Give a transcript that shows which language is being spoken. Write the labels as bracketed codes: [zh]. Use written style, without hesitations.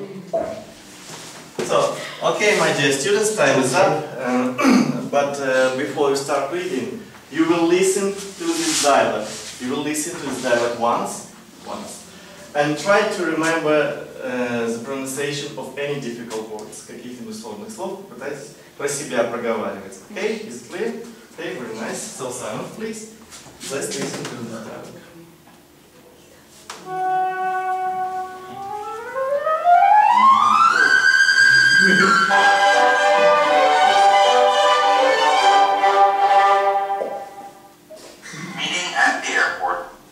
[en] So, okay, my dear students, time is up. But before you start reading, you will listen to this dialogue. You will listen to this dialogue once, and try to remember the pronunciation of any difficult words. [ru] Каких-нибудь сложных слов пытайтесь про себя проговаривать. [en] Okay, is it clear? Okay, very nice. So silent, please. Let's listen to the dialogue. Meeting at the airport.